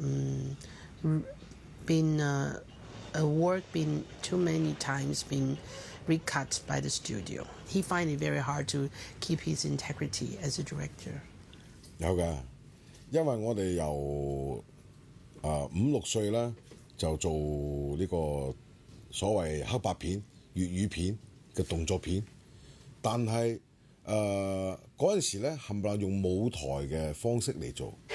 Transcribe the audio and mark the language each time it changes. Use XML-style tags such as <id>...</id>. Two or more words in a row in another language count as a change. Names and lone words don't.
<en>been a work been too many times been recut by the studio. He find it very hard to keep his integrity as a director.</en> <yue>有㗎，因為我哋由5、6歲啦，就做呢個所謂黑白片、粵語片嘅動作片，但係嗰陣時咧冚唪唥用舞台嘅方式嚟做。</yue>